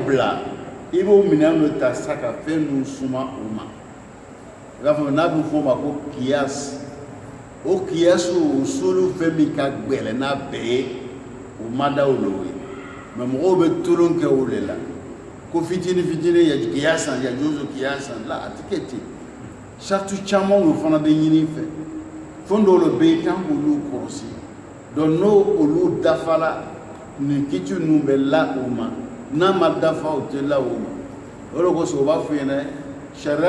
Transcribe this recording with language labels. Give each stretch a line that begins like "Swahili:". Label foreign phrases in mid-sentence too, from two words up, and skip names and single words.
Bambara: bila i b'o minɛn dɔ ta sa ka fɛn ninnu suma o ma i b'a fɔ n'a bɛ f'o ma ko kiyasi o kiyasi o solu fɛn min ka gɛlɛn n'a bɛɛ ye o ma da o la o ye mais mɔgɔw bɛ tolon kɛ o de la ko fitini fitini ya kiyasan ya juzu kiyasan la a tɛ kɛ ten sartu caman o fana bɛ ɲini fɛ fɛn dɔw le bɛ yen kan k'olu kɔlɔsi donc n'o olu dafala nin kiti ninnu bɛ la o ma n'a ma dafa o tɛ la o ma o de kosɔn o b'a fɔ yen dɛ sariya